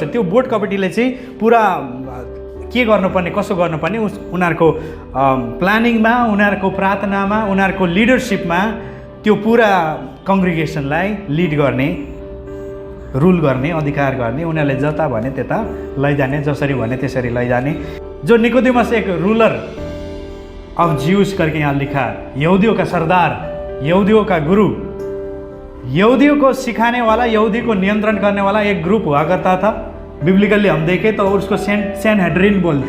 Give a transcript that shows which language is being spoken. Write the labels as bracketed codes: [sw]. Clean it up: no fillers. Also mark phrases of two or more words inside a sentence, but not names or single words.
[ne] त्यो बोर्ड कमिटीले चाहिँ पुरा के गर्नुपर्ने, कसो गर्नुपर्ने, उनीहरूको प्लानिङमा, उनीहरूको प्रार्थनामा, उनीहरूको लिडरसिपमा त्यो पुरा कङ्ग्रिगेसनलाई लिड गर्ने, रुल गर्ने, अधिकार गर्ने, उनीहरूले जता भने त्यता लैजाने, जसरी भने त्यसरी लैजाने। [hi] जो निकोदिमस एक [en] ruler of Jews [hi] करके यहाँ लिखा है, यहूदियों का सरदार, यहूदियों का गुरु, यहूदियों को सिखाने वाला, यहूदी को नियंत्रण करने वाला एक ग्रुप हुआ करता था। बिब्लिकली हम देखें तो उसको सेनहेड्रिन बोलते।